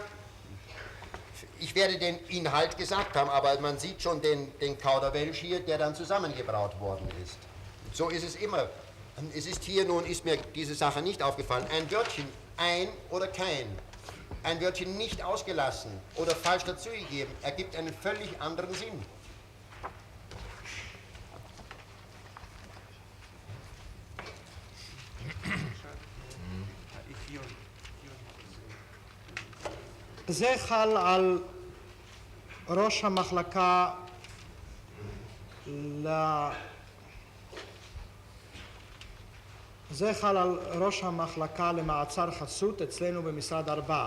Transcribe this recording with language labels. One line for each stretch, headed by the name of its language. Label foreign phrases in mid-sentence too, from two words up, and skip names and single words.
German: Ich werde den Inhalt gesagt haben, aber man sieht schon den Kauderwelsch hier, der dann zusammengebraut worden ist. So ist es immer. Es ist hier nun, ist mir diese Sache nicht aufgefallen, ein Wörtchen, ein oder kein, ein Wörtchen nicht ausgelassen oder falsch dazugegeben, ergibt einen völlig anderen Sinn.
Hebrew: זה חל על ראש המחלקה זה חל על ראש המחלקה למעצר חסות אצלנו במשרד 4.